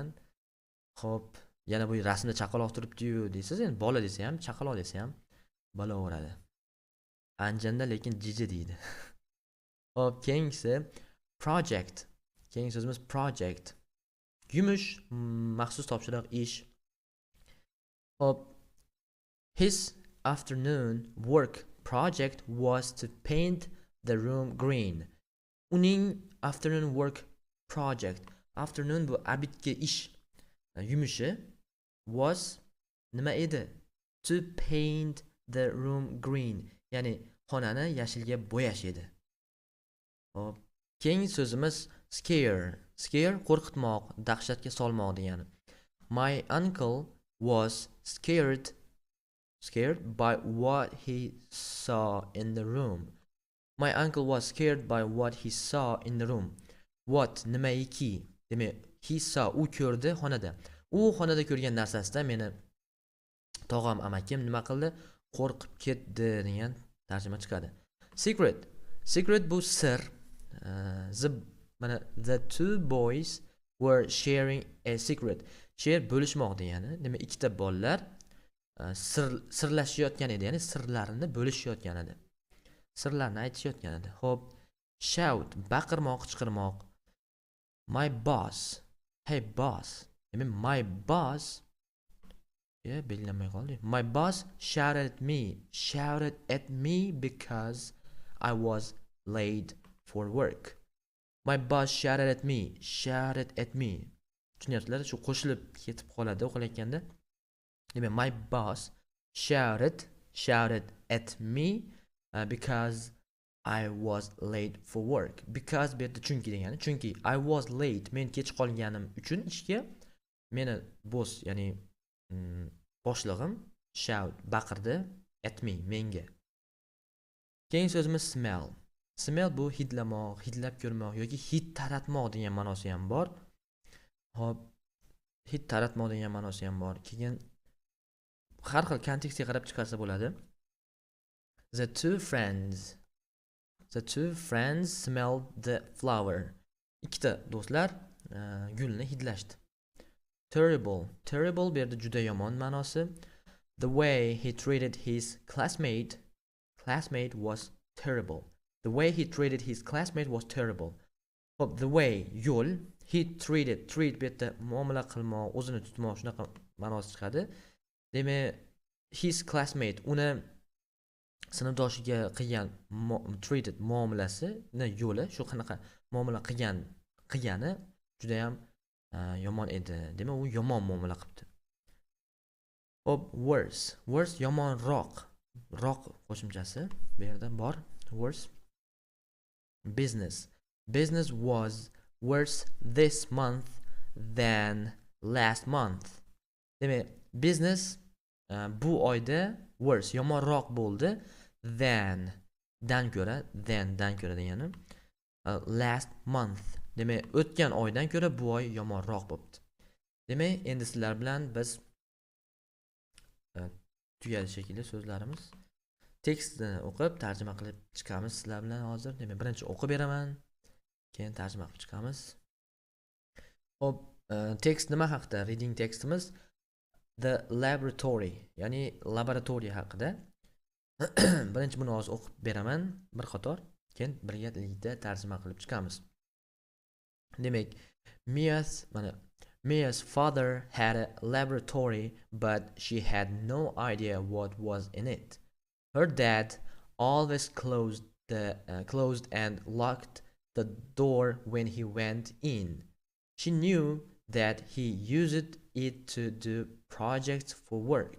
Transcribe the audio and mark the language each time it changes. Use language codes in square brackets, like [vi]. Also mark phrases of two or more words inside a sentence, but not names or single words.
[uz] Xo'p, yana bu rasmda chaqaloq turibdi-yu deysiz, endi bola desa ham, chaqaloq desa ham bo'laveradi. Anjanda lekin jija deydi. Hop, keyingisi project. Keyingi so'zimiz project. Yumush, maxsus topshiriq, ish. Hop, [en] his afternoon work project was to paint the room green. Uning afternoon work project. [uz] Afternoon bu abidga ish. Yumushi was nima edi? [en] To paint the room green. [uz] Ya'ni xonani yashilga bo'yash edi. Hop, keyingi so'zimiz scare. Scare qo'rqitmoq, dahshatga solmoq degani. [en] My uncle was scared by what he saw in the room. My uncle was scared by what he saw in the room. [uz] What nimaiki? Demak, [en] he saw [uz] u ko'rdi xonada. U xonada ko'rgan narsasidan meni tog'am amakim nima qildi? Qo'rqib ketdi degan tarjima chiqadi. Secret bu sir. [en] Mana the two boys were sharing a secret. [uz] Share bo'lishmoq degani. Demak, ikkita bolalar sirlashayotgan edi, ya'ni sirlarini bo'lishayotgan edi. Sirlarni aytishayotgan edi. Xo'p, shout baqirmoq, qichqirmoq. [en] My boss. Hey boss. [uz] Demak, [en] my boss [uz] belgilanmay qoldi. [en] My boss shouted at me because I was late for work. My boss shouted at me. [uz] Tushunyapsizlar? Shu qo'shilib ketib qoladi o'qilayotganda. Demak, [en] my boss shouted at me because I was late for work. [uz] Because bu yerda chunki degani. Chunki [en] I was late, [uz] men kech qolganim uchun ishga meni boss, ya'ni boshlig'im shout baqirdi [en] at me, [uz] menga. Keyingi so'zimiz smell. Smell bu hidlamoq, hidlab ko'rmoq yoki hid taratmoq degan ma'nosi ham bor. Hop, hid taratmoq degan ma'nosi ham bor. Keyin har xil kontekstga qarab chiqarsa bo'ladi. [en] The two friends smelled the flower. [uz] Ikkita do'stlar gulni hidlashdi. Terrible bu yerda juda yomon ma'nosi. [en] The way he treated his classmate was terrible. The way he treated his classmate was terrible. [uz] Hop, [en] the way [uz] yo'l, [en] he treat [uz] bu yerda muomala qilmoq, o'zini tutmoq, shunaqa ma'nosi chiqadi. Demak, [en] his classmate [uz] uni sinfdoshiga qilgan treated muomalasi, yo'li, shu qanaqa muomala qilgani juda ham yomon edi. Demak, u yomon muomala qilibdi. Hop, worse yomonroq. Roq qo'shimchasi bu yerda bor. Worse. [en] Business was worse this month than last month. [uz] Demak, business bu oyda worse yomonroq bo'ldi dan ko'ra degani [en] last month. [uz] Demak, o'tgan oydan ko'ra bu oy yomonroq bo'libdi. Demak, endi sizlar bilan biz tugadi shekilli so'zlarimiz. Tekstni o'qib tarjima qilib chiqamiz sizlar bilan hozir. Demak, birinchi o'qib beraman, keyin tarjima qilib chiqamiz. Hop, tekst nima haqida? [en] Reading tekstimiz the laboratory, [uz] ya'ni laboratoriya haqida. Birinchi buni hozir o'qib beraman bir qator, keyin birgalikda tarjima qilib chiqamiz. [en] Demak, Mia's father had a laboratory, but she had no idea what was in it. Her dad always closed and locked the door when he went in. She knew that he used it to do projects for work.